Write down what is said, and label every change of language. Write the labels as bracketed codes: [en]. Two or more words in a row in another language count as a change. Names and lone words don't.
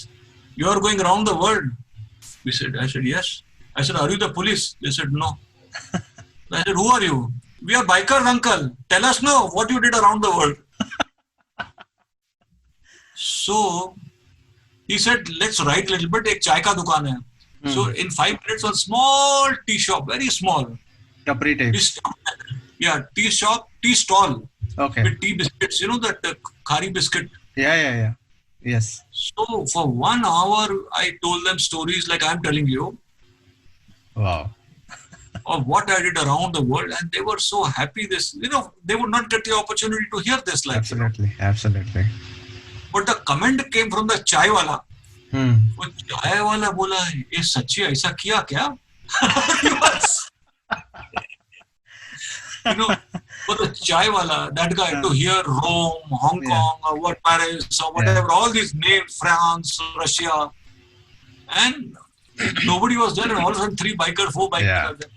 [en] "You are going around the world?" I said, "Yes." I said, "Are you the police?" They said, "No." I said, "Who are you?" "We are bikers, uncle. Tell us now what you did around the world." So he said, "Let's write a little bit. [hi] एक चाय का दुकान है." [en] So in 5 minutes, one small tea shop, very small. Capri type. Tea shop, tea stall Okay. with tea biscuits. You know that khari biscuit. Yeah. Yes. So for 1 hour, I told them stories like I'm telling you Wow. of what I did around the world, and they were so happy. They would not get the opportunity to hear this. Absolutely. But the comment came from the [hi] चाय वाला. वो चाय वाला बोला, ये सच्ची ऐसा किया क्या? [en] For the [hi] चाय वाला, [en] that guy, to hear Rome, Hong Kong, or what, Paris, or whatever, all these names, France, Russia, and nobody was there, and all of a sudden 3 bikers, 4 bikers are there.